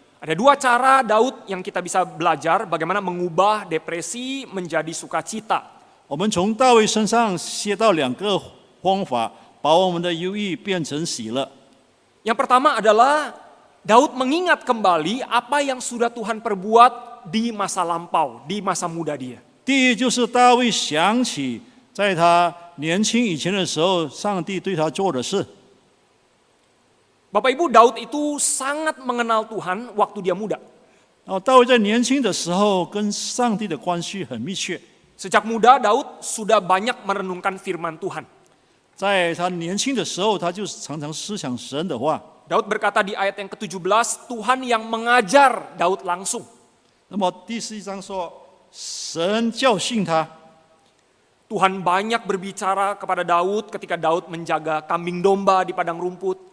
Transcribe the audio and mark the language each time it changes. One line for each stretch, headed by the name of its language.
Indonesian: Ada dua cara Daud yang kita bisa belajar bagaimana mengubah depresi menjadi sukacita.
Chinese: 我们从大卫身上学到两个方法，把我们的忧郁变成喜乐。
Indonesian: Yang pertama adalah Daud mengingat kembali apa yang sudah Tuhan perbuat di masa lampau, di masa muda dia.
Chinese: 第一就是大卫想起在他年轻以前的时候，上帝对他做的事。
Indonesian: Bapak Ibu, Daud itu sangat mengenal Tuhan waktu dia muda.
Chinese: 然后大卫在年轻的时候跟上帝的关系很密切，
Indonesian: Sejak muda Daud sudah banyak merenungkan firman Tuhan.
Chinese: 在他年轻的时候，他就常常思想神的话。
Indonesian: Daud berkata di ayat yang ke-17, Tuhan yang mengajar Daud langsung.
Chinese: 那么第11章说，神教训他，
Indonesian: Tuhan banyak berbicara kepada Daud ketika Daud menjaga kambing domba di padang rumput.